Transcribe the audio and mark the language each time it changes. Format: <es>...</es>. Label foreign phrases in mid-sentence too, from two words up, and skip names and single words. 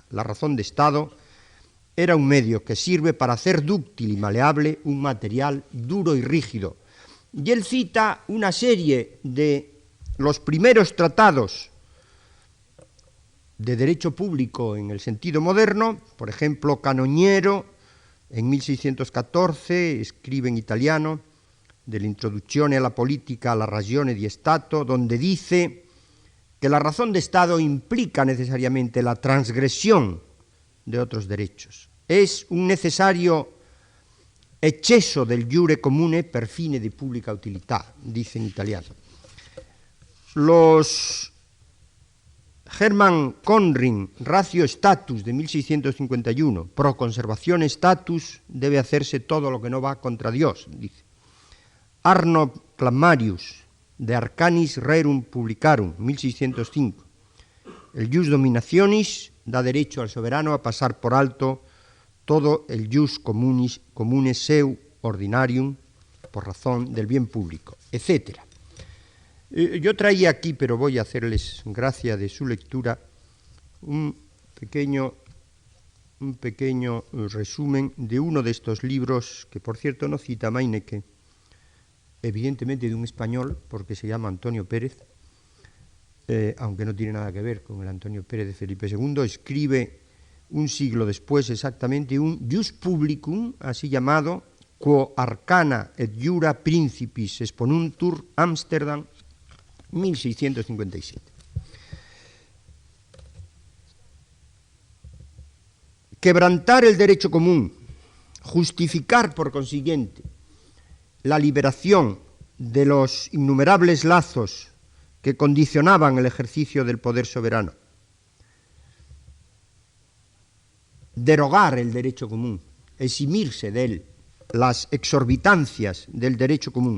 <es>La razón de Estado era un medio que sirve para hacer dúctil y maleable un material duro y rígido. Y él cita una serie de los primeros tratados de derecho público en el sentido moderno, por ejemplo, Canoniero, en 1614, escribe en italiano,</es> <it>dell'introduzione alla politica alla ragione di Stato,</it> <es>donde dice que la razón de Estado implica necesariamente la transgresión de otros derechos. Es un necesario</es> <it>ecceso del iure comune per fine di pubblica utilità,</it> <es>dice en italiano. Los Hermann Conring,</es> <la>Ratio Status,</la> <es>de 1651, pro conservación status, debe hacerse todo lo que no va contra Dios, dice. Arno Clamarius,</es> <la>de Arcanis Rerum Publicarum,</la> <es>1605. El</es> <la>jus dominationis</la> <es>da derecho al soberano a pasar por alto todo el</es> <la>jus comune seu ordinarium</la> <es>por razón del bien público, etc. Yo traía aquí, pero voy a hacerles gracia de su lectura, un pequeño resumen de uno de estos libros, que por cierto no cita Meineke, evidentemente de un español, porque se llama Antonio Pérez, aunque no tiene nada que ver con el Antonio Pérez de Felipe II, escribe un siglo después exactamente un</es> <la>Jus Publicum,</la> <es>así llamado,</es> <la>quo arcana et jura principis exponuntur,</la> <es>Ámsterdam, 1657. Quebrantar el derecho común, justificar por consiguiente la liberación de los innumerables lazos que condicionaban el ejercicio del poder soberano, derogar el derecho común, eximirse de él, las exorbitancias del derecho común.</es>